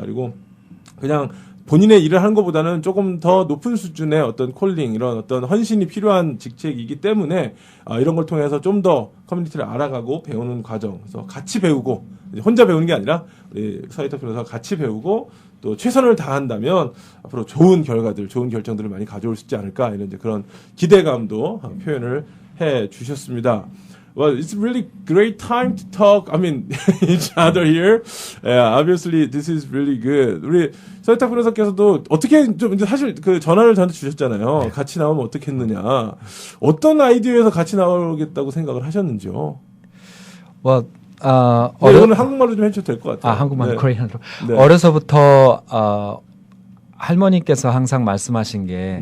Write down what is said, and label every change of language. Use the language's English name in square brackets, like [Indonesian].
[Korean] 그리고 그냥 본인의 일을 하는 것보다는 조금 더 높은 수준의 어떤 콜링, 이런 어떤 헌신이 필요한 직책이기 때문에 이런 걸 통해서 좀 더 커뮤니티를 알아가고 배우는 과정, 그래서 같이 배우고 혼자 배우는 게 아니라 우리 서희탁 변호사가 같이 배우고 또 최선을 다한다면 앞으로 좋은 결과들, 좋은 결정들을 많이 가져올 수 있지 않을까 이런 이제 그런 기대감도 표현을 해 주셨습니다. [English] Well, it's really great time to talk. I mean, each other here. Yeah, obviously, this is really good. [Korean] 우리 서희탁 변호사께서도 어떻게 좀 사실 전화를 저한테 주셨잖아요. 같이 나오면 어떻겠느냐. 어떤 아이디어에서 같이 나오겠다고 생각을 하셨는지요? [English] Well, [Korean] 이거는 한국말로 좀 해주셔도 될 것 같아요. 한국말, 네. 코리안으로. 네. 어려서부터 할머니께서 항상 말씀하신 게